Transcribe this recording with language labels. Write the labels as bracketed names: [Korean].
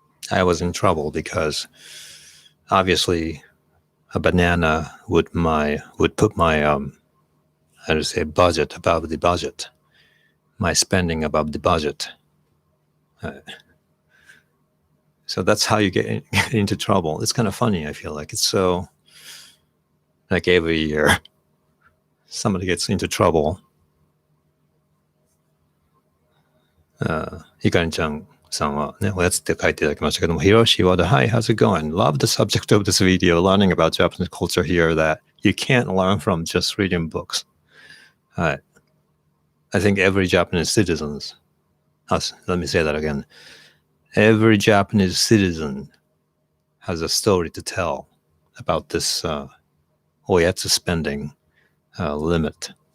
[English] I was in trouble because obviously a banana would put my how to say budget above the budget, my spending above the budget. So that's how you get into trouble. It's kind of funny. I feel like it's so like every year somebody gets into trouble. [Japanese] ひかりちゃんさんはね、おやつって書いていただきましたけども、Hiroshi Wada, [English] hi, how's it going? Love the subject of this video, learning about Japanese culture here that you can't learn from just reading books. [Japanese] はい。 [English] I think every Japanese citizens, let me say that again. Every Japanese citizen has a story to tell about this おやつ spending limit.